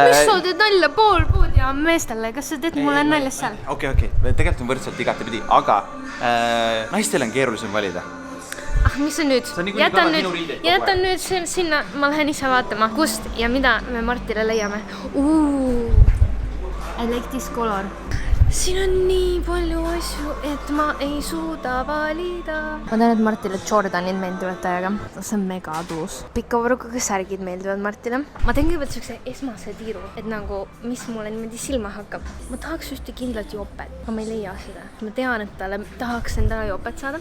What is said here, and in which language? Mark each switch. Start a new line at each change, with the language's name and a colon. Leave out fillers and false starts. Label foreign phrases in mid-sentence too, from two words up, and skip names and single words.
Estonian: Mis sa teed nalja pool poodi ja meestele? Kas sa teed mulle naljas seal? Okei. Tegelikult on võrdselt igatepidi, aga naistele on keerulisem valida. Mis on nüüd? Jätan nüüd sinna, ma lähen ise vaatama, kust ja mida me Martile leiame.
English: I like this color.
Estonian: Siin on nii palju asju, et ma ei suuda valida. Ma tean, et Martile Jordanid meeldivad täiega. See on mega tuus. Pika varukaga särgid meeldivad Martile. Ma teen kõigepealt sellise esmase tiiru, et nagu, mis mulle niimoodi silma hakkab. Ma tahaks ühte kindlat jopet, aga ma ei leia seda. Ma tean, et talle tahaks endale jopet saada.